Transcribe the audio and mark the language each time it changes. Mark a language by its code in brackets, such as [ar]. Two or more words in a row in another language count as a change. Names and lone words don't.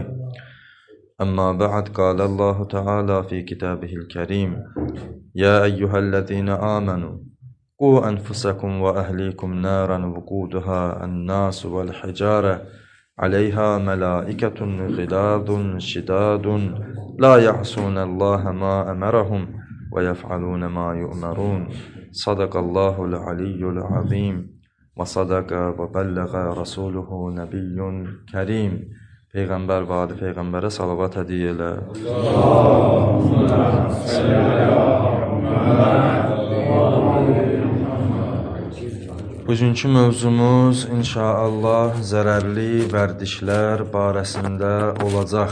[ar] أما بعد، قال الله تعالى في كتابه الكريم: يا أيها الذين آمنوا قوا أنفسكم وأهليكم نارا وقودها الناس والحجارة عليها ملائكة غلاظ شداد لا يعصون الله ما أمرهم ويفعلون ما يؤمرون. صدق الله العلي العظيم وصدق وبلغ رسوله نبي كريم. [az] Peyğəmbər və ali Peyğəmbərə salavat hədiyyə elə. Bugünkü mövzumuz inşallah zərərli vərdişlər barəsində olacaq.